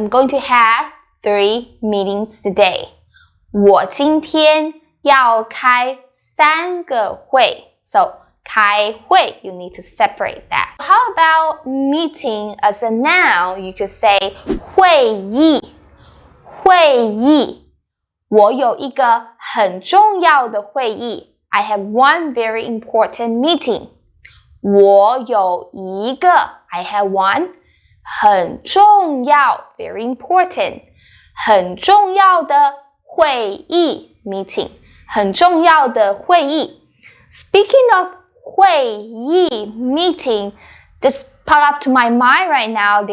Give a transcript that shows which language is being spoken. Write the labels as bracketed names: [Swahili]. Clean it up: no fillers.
[English] I'm going to have 3 meetings today. [Chinese] 我今天要开3个会. [English] So, 开会, you need to separate that. How about meeting as a noun? You could say 会议. [Chinese] 会议. 我有一个很重要的会议. [English] I have one very important meeting. [Chinese] 我有一个 [English] I have one 很重要 very important [Chinese] 很重要的会议 [English] meeting 很重要的会议 Speaking of 会议 meeting, just pop up to my mind right now.